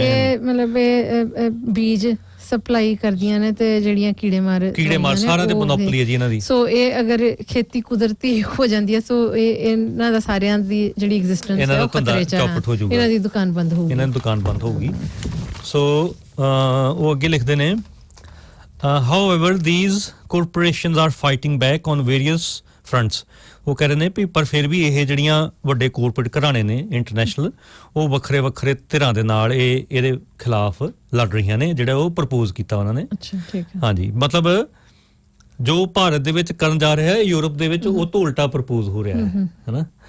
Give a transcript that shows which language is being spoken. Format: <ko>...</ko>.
<pa>ਇਹ ਮਤਲਬ ਇਹ ਬੀਜ ਸਪਲਾਈ ਕਰਦੀਆਂ ਨੇ ਤੇ ਜਿਹੜੀਆਂ ਕੀੜੇ ਮਾਰ ਸਾਰਿਆਂ ਦੇ ਮੋਨੋਪੋਲੀ ਹੈ ਜੀ ਇਹਨਾਂ ਦੀ। ਸੋ ਇਹ ਅਗਰ ਖੇਤੀ ਕੁਦਰਤੀ ਹੋ ਜਾਂਦੀ ਹੈ ਸੋ ਇਹਨਾਂ ਦਾ ਸਾਰਿਆਂ ਦੀ ਜਿਹੜੀ ਐਗਜ਼ਿਸਟੈਂਸ ਹੈ ਉਹ ਖਤਰੇ ਚ ਹੈ, ਇਹਨਾਂ ਦੀ ਦੁਕਾਨ ਬੰਦ ਹੋਊਗੀ। ਸੋ ਉਹ ਅੱਗੇ ਲਿਖਦੇ ਨੇ</pa> <en>however these corporations are fighting back on various fronts।</en> <pa>ਉਹ ਕਹਿ ਰਹੇ ਨੇ ਵੀ ਪਰ ਫਿਰ ਵੀ ਇਹ ਜਿਹੜੀਆਂ ਵੱਡੇ ਕਾਰਪੋਰੇਟ ਘਰਾਣੇ ਨੇ ਇੰਟਰਨੈਸ਼ਨਲ ਉਹ ਵੱਖਰੇ ਧਿਰਾਂ ਦੇ ਨਾਲ ਇਹਦੇ ਖਿਲਾਫ ਲੜ ਰਹੀਆਂ ਨੇ, ਜਿਹੜਾ ਉਹ ਪ੍ਰਪੋਜ਼ ਕੀਤਾ ਉਹਨਾਂ ਨੇ। ਅੱਛਾ ਠੀਕ ਹੈ। ਹਾਂਜੀ, ਮਤਲਬ ਜੋ ਭਾਰਤ ਦੇ ਵਿੱਚ ਕਰਨ ਜਾ ਰਿਹਾ ਹੈ ਯੂਰਪ ਦੇ ਵਿੱਚ ਉਹ ਤੋਂ ਉਲਟਾ ਪ੍ਰਪੋਜ਼ ਹੋ ਰਿਹਾ ਹੈ ਹਨਾ।</pa>